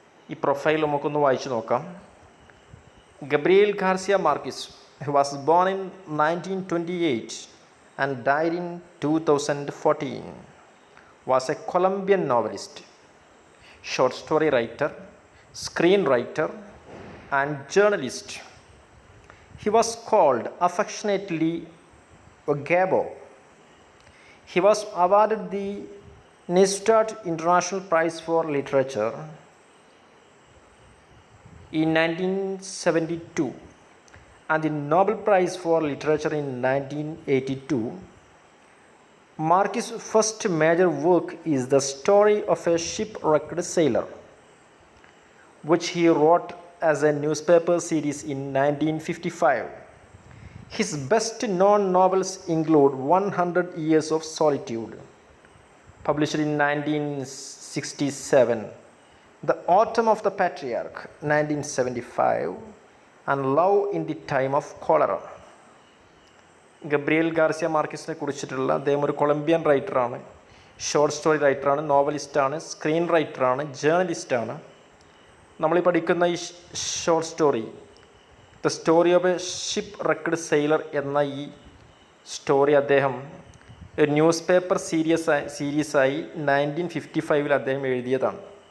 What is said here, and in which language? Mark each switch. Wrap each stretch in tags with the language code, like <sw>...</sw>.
<ml>ഈ പ്രൊഫൈൽ നമുക്കൊന്ന് വായിച്ചു നോക്കാം.</ml> <en>Gabriel Garcia Marquez was born in 1928 and died in 2014. Was a Colombian novelist, short story writer, screen writer and journalist. He was called affectionately Gabo. He was awarded the Neustadt International Prize for Literature in 1972 and the Nobel Prize for Literature in 1982. Marquis' first major work is the story of a shipwrecked sailor, which he wrote as a newspaper series in 1955. His best-known novels include 100 Years of Solitude, published in 1967, The Autumn of the Patriarch, 1975, and Love in the Time of Cholera.</en> <ml>Gabriel Garcia മാർക്യൂസിനെ കുറിച്ചിട്ടുള്ള അദ്ദേഹം ഒരു Colombian റൈറ്ററാണ്, short story റൈറ്ററാണ്, നോവലിസ്റ്റാണ്, screen റൈറ്ററാണ്, ജേർണലിസ്റ്റാണ്. നമ്മളീ പഠിക്കുന്ന ഈ short story the story of A ship റെക്ക്ഡ് sailor എന്ന ഈ story അദ്ദേഹം ഒരു ന്യൂസ് പേപ്പർ സീരീസായി 1955 അദ്ദേഹം എഴുതിയതാണ്.</ml>